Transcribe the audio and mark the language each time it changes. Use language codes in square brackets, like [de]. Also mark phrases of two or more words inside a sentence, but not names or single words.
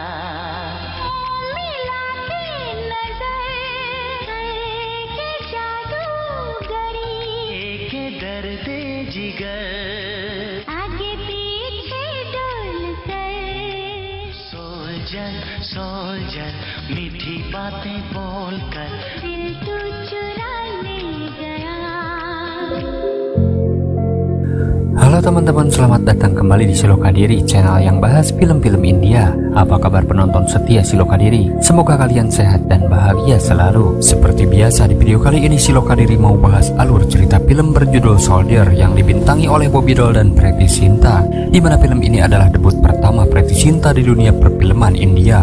[hi] मिला के नजर के जादूगरी एक दर्द जिगर आगे पीछे डोल कर सोल्जर मीठी बातें बोलकर दिल तू चुरा ले गया। [id] Halo teman-teman, selamat datang kembali di Silokadiri, channel yang bahas film-film India. Apa kabar penonton setia Silokadiri? Semoga kalian sehat dan bahagia selalu. Seperti biasa, di video kali ini Silokadiri mau bahas alur cerita film berjudul Soldier yang dibintangi oleh Bobby Doll dan Preity Zinta, di mana film ini adalah debut pertama Preity Zinta di dunia perfilman India.